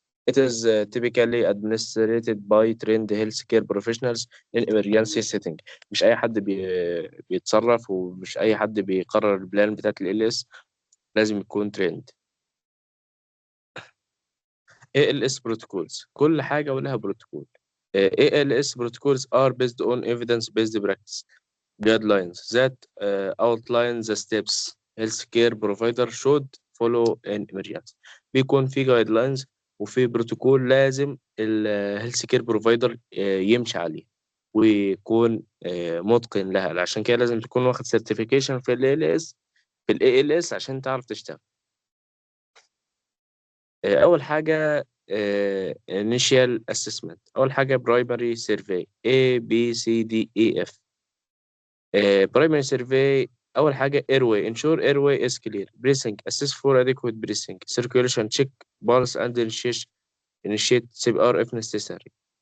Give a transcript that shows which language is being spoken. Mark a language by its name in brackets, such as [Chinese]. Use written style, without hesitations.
[English] It is typically administered by trained healthcare professionals in emergency setting. [Arabic] مش أي حد بيتصرف، ومش أي حد بيقرر البلان بتاعت ال LS، لازم يكون trained. ALS protocols كل حاجة ولها بروتوكول. [English] ALS protocols are based on evidence-based practice guidelines that outline the steps healthcare provider should follow in emergency. [Arabic] بيكون في guidelines وفي بروتوكول لازم الهيلث كير بروفايدر يمشي عليه ويكون متقن لها. عشان كده لازم تكون واخد سيرتيفيكيشن في ال ALS في ال ALS عشان تعرف تشتغل. أول حاجة [English] initial assessment. [Arabic] أول حاجة [English] primary survey A B C D E F. primary survey. [Arabic] أول حاجة [English] airway ensure airway is clear. breathing assess for adequate breathing. circulation check pulse and initiate CPR if necessary.